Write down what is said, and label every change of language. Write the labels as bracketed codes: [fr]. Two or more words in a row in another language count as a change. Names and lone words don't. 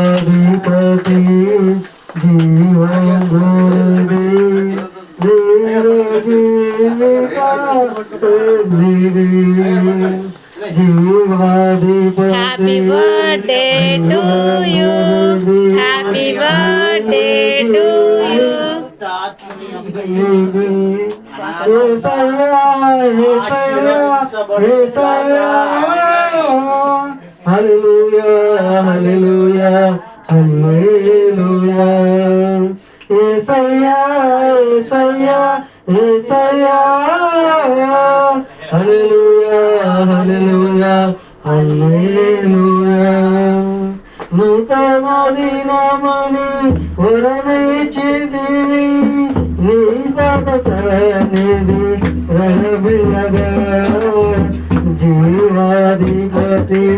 [te] జీవాధిపతి జీవముంది [en] Happy birthday to you. Happy birthday to you. Hallelujah, hallelujah, hallelujah. Yesaya, Yesaya, Yesaya. Hallelujah, hallelujah, hallelujah. [te] నూతన దినమని వరమిచ్చితివి నీ తపసనిధి రవిలగా జీవాధిపతి